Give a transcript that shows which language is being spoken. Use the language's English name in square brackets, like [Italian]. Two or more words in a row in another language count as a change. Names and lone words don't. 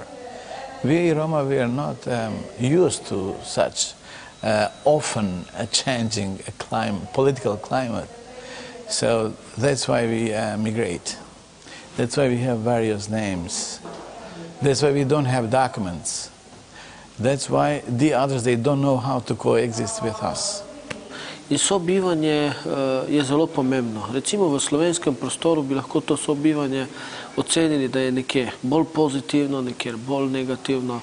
[English] We, Roma, we are not used to such often changing political climate. So that's why we migrate. That's why we have various names. That's why we don't have documents. That's why the others, they don't know how to coexist with us. [Slovenian] In sobivanje je zelo pomembno. Recimo v slovenskem prostoru bi lahko to sobivanje ocenili, da je nekje bolj pozitivno, nekje bolj negativno.